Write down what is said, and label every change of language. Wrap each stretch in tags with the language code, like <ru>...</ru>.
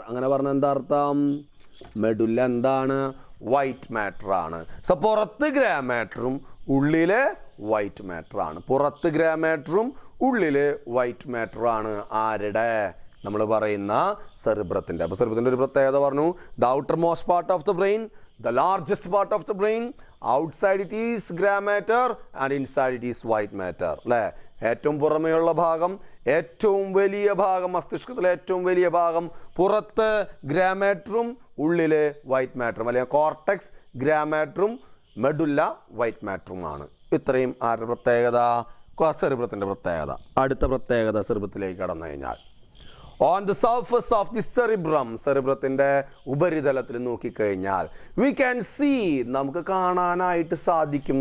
<ml>അങ്ങനെ പറഞ്ഞ എന്താ അർത്ഥം? മെഡുല്ല എന്താണ്? വൈറ്റ് മാറ്റർ ആണ്. സോ പുറത്ത് ഗ്രേ മാറ്ററും ഉള്ളില് വൈറ്റ് മാറ്റർ ആണ്. പുറത്ത് ഗ്രേ മാറ്ററും ഉള്ളില് വൈറ്റ് മാറ്റർ ആണ്. ആരുടെ? നമ്മൾ പറയുന്ന സെറിബ്രത്തിൻ്റെ. അപ്പോൾ സെറിബ്രത്തിൻ്റെ ഒരു പ്രത്യേകത പറഞ്ഞു.</ml> <en>The outermost part of the brain, the largest part of the brain, outside it is gray matter and inside it is white matter.</en> <ml>അല്ലേ? ഏറ്റവും പുറമേയുള്ള ഭാഗം, ഏറ്റവും വലിയ ഭാഗം, മസ്തിഷ്കത്തിലെ ഏറ്റവും വലിയ ഭാഗം പുറത്ത് ഗ്രേ മാറ്ററും ഉള്ളില് വൈറ്റ് മാറ്ററും, അല്ലെങ്കിൽ കോർട്ടെക്സ് ഗ്രേ മാറ്ററും മെഡുല്ല വൈറ്റ് മാറ്ററുമാണ്. ഇത്രയും ആരുടെ പ്രത്യേകത? സെറിബ്രത്തിൻ്റെ പ്രത്യേകത. അടുത്ത പ്രത്യേകത സെറിബ്രത്തിലേക്ക് കടന്നു കഴിഞ്ഞാൽ,</ml> <en>on the surface of the cerebrum,</en> <ml>സെറിബ്രത്തിൻ്റെ ഉപരിതലത്തിൽ നോക്കിക്കഴിഞ്ഞാൽ</ml> <en>we can see,</en> <ml>നമുക്ക് കാണാനായിട്ട് സാധിക്കും.</ml>